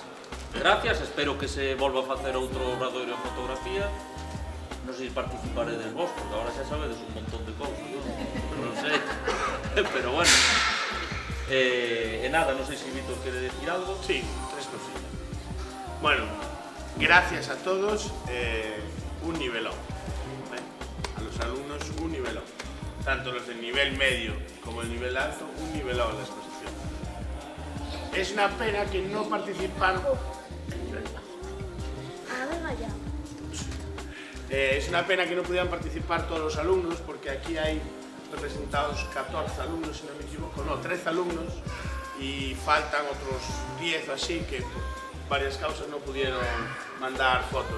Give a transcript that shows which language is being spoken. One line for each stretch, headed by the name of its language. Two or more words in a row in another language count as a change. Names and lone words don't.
Galician: Gracias, espero que se volva a facer outro obradoiro en fotografía. Non sei se participaredes vos, porque agora xa sabedes un montón de cousas, non sei, pero bueno. E nada, non sei se Víctor quere decir algo.
Spanish: Sí, 3 cosillas. Bueno, gracias a todos, un nivelón. A los alumnos, un nivelón. Tanto los del nivel medio como el nivel alto, un nivelón en la exposición. Es una pena que no participaron. Es una pena que no pudieran participar todos los alumnos, porque aquí hay representados 14 alumnos, si no me equivoco, no, 13 alumnos, y faltan otros 10 así que por varias causas no pudieron mandar fotos.